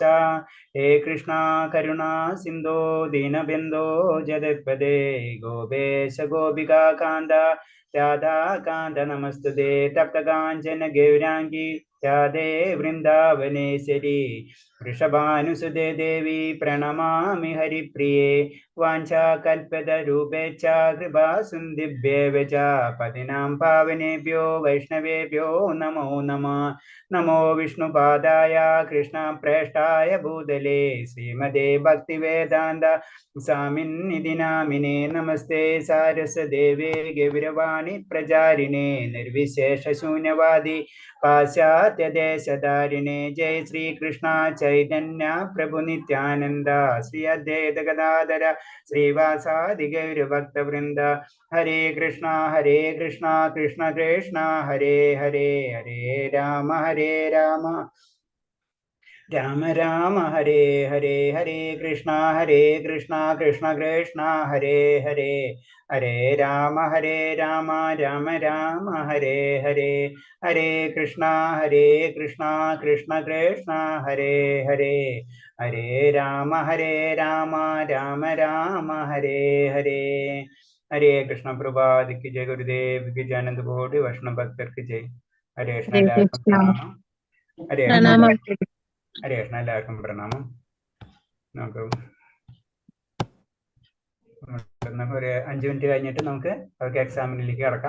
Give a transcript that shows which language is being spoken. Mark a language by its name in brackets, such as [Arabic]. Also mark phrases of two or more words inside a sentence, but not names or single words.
[Sanskrit] ഹേ കൃഷ്ണ കരുണാ സിന്ധോ ദീനബന്ധോ ജഗത്പദേ ഗോപേശ ഗോപികാകാന്ത രാധാകാന്ത നമസ്തുതേ തപ്തകാഞ്ചന ഗൗരാംഗി രാധേ വൃന്ദാവനേശ്വരി വൃഷഭാനുസുതേ ദേവി പ്രണമാമി ഹരിപ്രിയേ വാഞ്ചാകൽപതരൂപേച്ഛ കൃപാസിന്ധിഭ്യേവ ച പതിനാം പാവനേഭ്യോ വൈഷ്ണവേഭ്യോ നമോ നമഃ. നമോ വിഷ്ണുപാദായ കൃഷ്ണപ്രേഷ്ഠായ ഭൂതലേ ശ്രീമതേ ഭക്തിവേദാന്ത സ്വാമിന്നിധി നാമിനേ നമസ്തേ സാരസ്വതേവേ ഗൗരവാണി പ്രചാരിണേ നിർവിശേഷ ശൂന്യവാദി പാശ്ചാത്യദേശധാരിണേ. ജയ ശ്രീകൃഷ്ണ ചൈതന്യ പ്രഭു നിത്യാനന്ദ ശ്രീ അദ്വൈത ഗദാധര ശ്രീവാസാദി ഗൗരഭക്തവൃന്ദ. ഹരേ കൃഷ്ണ കൃഷ്ണ കൃഷ്ണ ഹരേ ഹരേ, ഹരേ രാമ രാമ രാമ രാമ ഹരേ ഹരേ, ഹരേ കൃഷ്ണ കൃഷ്ണ കൃഷ്ണ ഹരേ ഹരേ, ഹരേ രാമ രാമ രാമ ഹരേ ഹരേ, ഹരേ കൃഷ്ണ കൃഷ്ണ കൃഷ്ണ ഹരേ ഹരേ, ഹരേ രാമ രാമ രാമ ഹരേ ഹരേ. [Malayalam] ഹരേ കൃഷ്ണ. പ്രഭാതിക്ക് ജയ, ഗുരുദേവ്ക്ക് ജയ, അനന്ത കോടി വൈഷ്ണവ ഭക്തർക്ക് ജയ്. ഹരേ കൃഷ്ണ. എല്ലാവർക്കും പ്രണാമം. ഹരേ കൃഷ്ണ. ഹരേ കൃഷ്ണ. എല്ലാവർക്കും പ്രണാമം. നമുക്ക് ഒരു 5 മിനിറ്റ് കഴിഞ്ഞിട്ട് നമുക്ക് എക്സാമിനിലേക്ക് കടക്കാം.